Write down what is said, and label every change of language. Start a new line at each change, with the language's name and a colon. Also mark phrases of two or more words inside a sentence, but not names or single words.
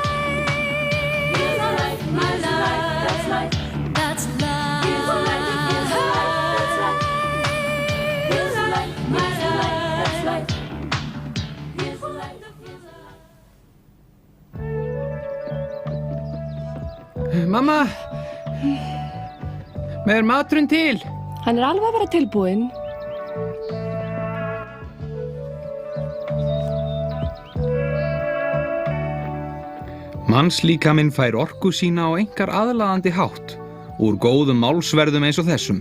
English: Here's life, my life, that's life. That's life. Here's life, here's life, that's life. Here's life, my life, that's life. Here's life, here's life.
Icelandic: Mamma, með maturinn til? Hann alveg að vera tilbúinn. Mannslíkaminn fær orku sína á einkar aðlaðandi hátt, úr góðum málsverðum eins og þessum.